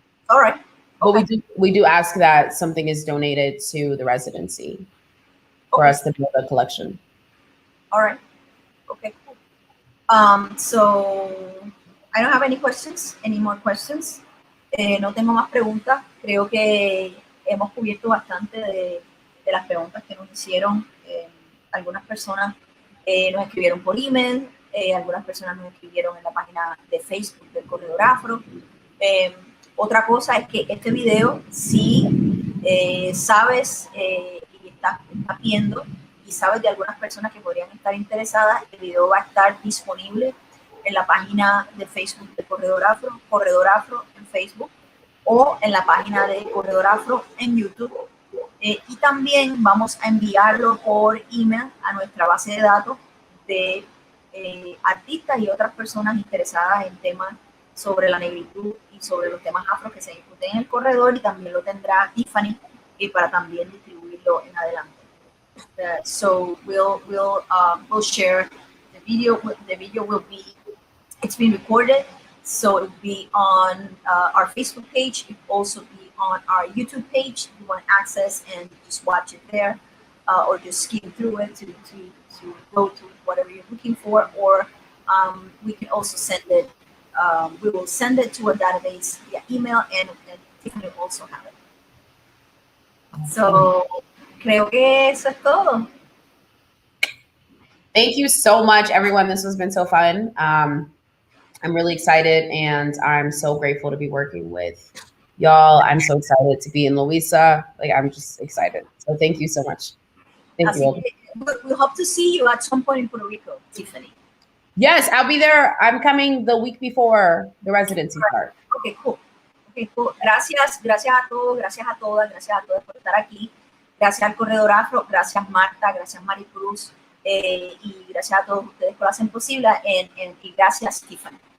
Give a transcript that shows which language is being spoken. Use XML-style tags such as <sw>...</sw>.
<en>All right. But we do ask that something is donated to the residency for us to build a collection. All right. Okay, cool. So I don't have any questions, any more questions.</en> <es>No tengo más preguntas. Creo que hemos cubierto bastante de las preguntas que nos hicieron. Algunas personas nos escribieron por email, algunas personas nos escribieron en la página de Facebook del Corredor Afro. Otra cosa es que este video, si sabes y estás viendo y sabes de algunas personas que podrían estar interesadas, el video va a estar disponible en la página de Facebook de Corredor Afro en Facebook, o en la página de Corredor Afro en YouTube. Y también vamos a enviarlo por email a nuestra base de datos de artistas y otras personas interesadas en temas sobre la negritud y sobre los temas afro que se discuten en el corredor, y también lo tendrá Tiffany para también distribuirlo en adelante.</es> <en>So we'll share the video. The video will be, it's been recorded, so it will be on our Facebook page. It will also be on our YouTube page. If you want access and just watch it there, or just skim through it to go to whatever you're looking for, or we can also send it. We will send it to a database via email, and Tiffany will also have it. So,</en> <es>creo que eso es todo.</es> <en>Thank you so much, everyone. This has been so fun. I'm really excited, and I'm so grateful to be working with y'all. I'm so excited to be in Louisa. Like, I'm just excited. So thank you so much. Thank you. We hope to see you at some point in Puerto Rico, Tiffany. Yes, I'll be there. I'm coming the week before the residency part. Okay, cool. Okay, cool.</en> <es>Gracias a todos, gracias a todas por estar aquí. Gracias al Corredor Afro, gracias Marta, gracias Maricruz, y gracias a todos ustedes que lo hacen posible, y gracias Tiffany.</es>